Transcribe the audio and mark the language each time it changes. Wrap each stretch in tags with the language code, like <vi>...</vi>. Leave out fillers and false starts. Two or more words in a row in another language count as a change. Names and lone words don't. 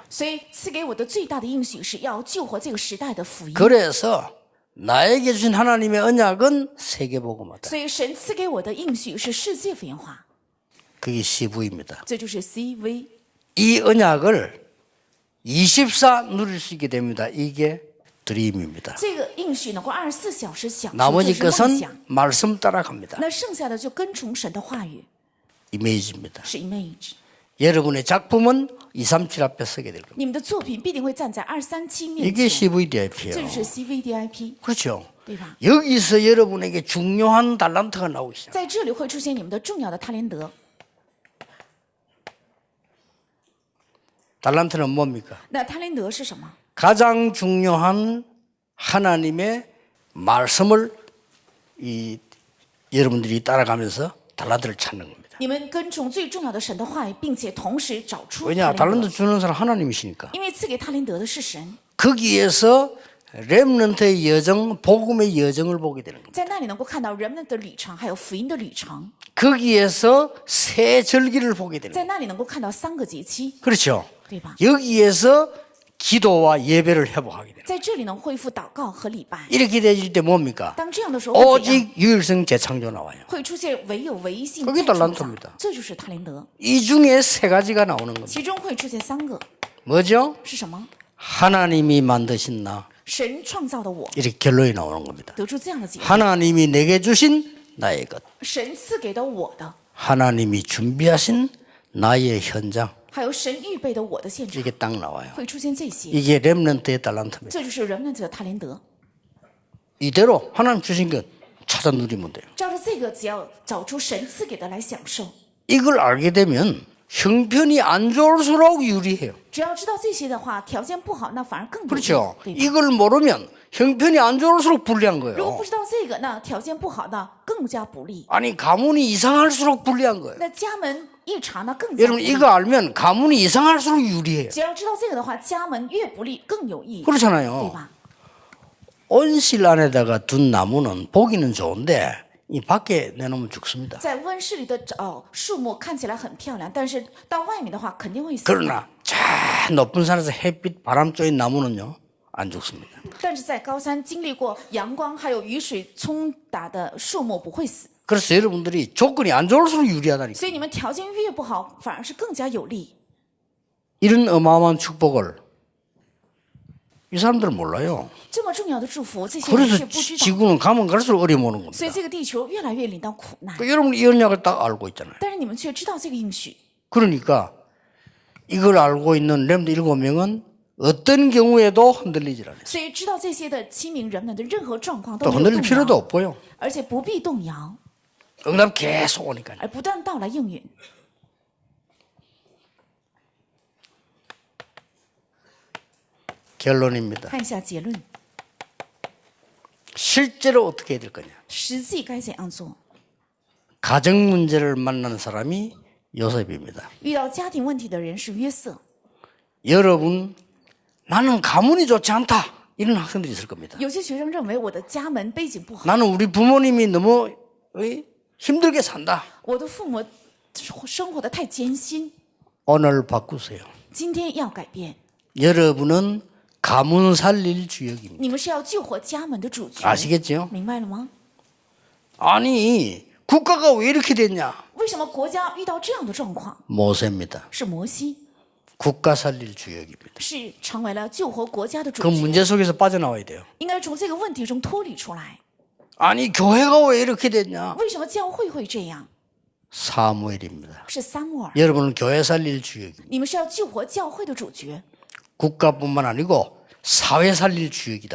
<zh>所以赐给我的最大的应许是要救活这个时代的福音。</zh> <ko>그래서 나에게 주신 하나님의 언약은 세계 복음화다.</ko> <zh>所以神赐给我的应许是世界福音化，</zh> <ko>그게 CV입니다.</ko> <zh>这就是 CV。</zh> <ko>이 언약을 24 누릴 수 있게 됩니다. 이게 드림입니다.</ko> <zh>这个应许能够24小时享受，</zh> <ko>나머지</ko> <zh>这是梦</zh> <ko>것은</ko> <zh>想。</zh> <ko>말씀 따라갑니다.</ko> <zh>那剩下的就跟从神的话语，</zh> <ko>이미지입니다.</ko> <zh>是 image。</zh> <ko>여러분의 작품은 237 앞에 서게 될 겁니다.</ko> <zh>你们的作品必定会站在237面</zh> <ko>이게</ko> <zh>前，</zh> <ko>CVDIP예요.</ko> <zh>这就是 CVDIP，</zh> <ko>그렇죠.</ko> <zh>对吧？</zh> <ko>여기서 여러분에게 중요한 달란트가 나오기 시작.</ko> <zh>在这里会出现你们的重要的他连德。</zh> <ko>달란트는 뭡니까?</ko> <zh>那他连德是什么？</zh> <ko>가장 중요한 하나님의 말씀을 여러분들이 따라가면서 달란트를 찾는 겁니다.</ko> <zh>你们跟从最重要的神的话语，并且同时找出他</zh> <ko>왜냐?</ko> <zh>连</zh> <ko>달란트</ko> <zh>德，</zh> <ko>주는 사람 하나님이시니까.</ko> <zh>因为赐给他连德的是神，</zh> <ko>거기에서 렘넌트의 여정, 복음의 여정을 보게 되는 겁니다.</ko> <zh>在那里能够看到人们的旅程，还有福音的旅程，</zh> <ko>거기에서 새 절기를 보게 되는 겁니다.</ko> <zh>在那里能够看到3个节期，</zh> <ko>그렇죠.</ko> <zh>对吧？</zh> <ko>여기에서 기도와 예배를 회복하게 됩니다.</ko> <zh>在这里能恢复祷告和礼拜。</zh> <ko>이렇게 되질 때 뭡니까?</ko> <zh>当这样的时候会怎样？</zh> <ko>오직 유일성 재창조 나와요.</ko> <zh>会出现唯有唯一性</zh> <ko>그게</ko> <zh>再创造</zh> <ko>달란트입니다 ，</ko> <zh>这就是他连德。</zh> <ko>이 중에 세 가지가 나오는 겁니다.</ko> <zh>其中会出现3个，</zh> <ko>뭐죠?</ko> <zh>是什么？</zh> <ko>하나님이 만드신 나.</ko> <zh>神创造的我，</zh> <ko>이렇게 결론이 나오는 겁니다.</ko> <zh>得出这样的结论：</zh> <ko>하나님이 내게 주신 나의 것.</ko> <zh>神赐给的我的，</zh> <ko>하나님이 준비하신 나의 현장.</ko> <zh>还有神预备的我的现场，</zh> <ko>이게 딱 나와요.</ko> <zh>会出现这些。</zh> <ko>이게 렘넌트의 달란트입니다.</ko> <zh>这就是人们的他连德。</zh> <ko>이대로 하나님 주신 것 찾아 누리면 돼요.</ko> <zh>照着这个，只要找出神赐给的来享受。</zh> <ko>이걸 알게 되면 형편이 안 좋을수록 유리해요.</ko> <zh>只要知道这些的话，条件不好，那反而更不利，</zh> <ko>그렇죠.</ko> <zh>对吧？</zh> <ko>이걸 모르면 형편이 안 좋을수록 불리한</ko> <zh>如果</zh> <ko>거예요.</ko> <zh>不知道这个，那条件不好，那更加不利。</zh> <ko>아니 가문이 이상할수록 불리한 거예요.</ko> <zh>那家门一查，那更加不</zh> <ko>여러분</ko> <zh>利。</zh> <ko>이거 알면 가문이 이상할수록 유리해요.</ko> <zh>只要知道这个的话，家门越不利更有益，对</zh> <ko>그렇잖아요.</ko> <zh>吧？</zh> <ko>온실 안에다가 둔 나무는 보기는 좋은데 이 밖에 내놓으면 죽습니다.</ko> <zh>在温室里的树木看起来很漂亮，但是到外面的话肯定会死。</zh> <ko>그러나 저 높은 산에서 햇빛 바람 쬐인 나무는요 안 죽습니다.</ko> <zh>但是在高山经历过阳光还有雨水冲打的树木不会死，</zh> <ko>그래서 여러분들이 조건이 안 좋을수록 유리하다니까.</ko> <zh>所以你们条件越不好，反而是更加有利。</zh> <ko>이런 어마어마한 축복을 이 사람들은 몰라요.</ko> <zh>这么重要的祝福，这些人</zh> <ko>그래서</ko> <zh>却不知道，</zh> <ko>지구는 가면 갈수록 어려움 오는</ko> <zh>所以</zh> <ko>겁니다.</ko> <zh>这个地球越来越临到苦难。</zh> <ko>여러분 이 언약을 딱 알고 있잖아요.</ko> <zh>但是你们却知道这个应许，</zh> <ko>그러니까 이걸 알고 있는 렘드 7명은 어떤 경우에도 흔들리질 않아요.</ko> <zh>所以知道这些的7名人们的任何状况</zh> <ko>또</ko> <zh>都没有</zh> <ko>흔들릴</ko> <zh>动</zh> <ko>필요도</ko> <zh>摇，</zh> <ko>없고요.</ko> <zh>而且不必动摇，</zh> <ko>응답 계속 오니까요.</ko> <zh>而不断到来应允。</zh> <ko>결론입니다.</ko> <zh>看一下结论，</zh> <ko>실제로 어떻게 해야 될 거냐.</ko> <zh>实际该怎样做？</zh> <ko>가정 문제를 만난 사람이 요셉입니다. 遇到家庭问题的人是约瑟。 여러분 나는 가문이 좋지 않다. 이런 학생들이 있을 겁니다.</ko> <zh>有些学生认为我的家门背景不好，</zh> <ko>나는 우리 부모님이 너무 힘들게 산다.</ko> <zh>我的父母生活的太艰辛，</zh> <ko>오늘 바꾸세요.</ko> <zh>今天要改变。</zh> <ko>여러분은 가문 살릴 주역입니다.</ko> <zh>你们是要救活家门的主角，</zh> <ko>아시겠죠?</ko> <zh>明白了吗？</zh> <ko>아니 국가가 왜 이렇게 됐냐?</ko> <zh>为什么国家遇到这样的状况？</zh> <ko>모세입니다.</ko> <zh>是摩西，</zh> <ko>국가 살릴 주역입니다.</ko> <zh>是成为了救活国家的主</zh> <ko>그</ko> <zh>角，</zh> <ko>문제 속에서 빠져나와야 돼요.</ko> <zh>应该从这个问题中脱离出来。</zh> <ko>아니 교회가 왜 이렇게 됐냐?</ko> <zh>为什么教会会这样？</zh> <ko>사무엘입니다.</ko> <zh>是撒母耳，</zh> <ko>여러분은 교회 살릴 주역입니다.</ko> <zh>你们是要救活教会的主角，</zh> <ko>국가뿐만 아니고 사회 살릴 주역이다.</ko>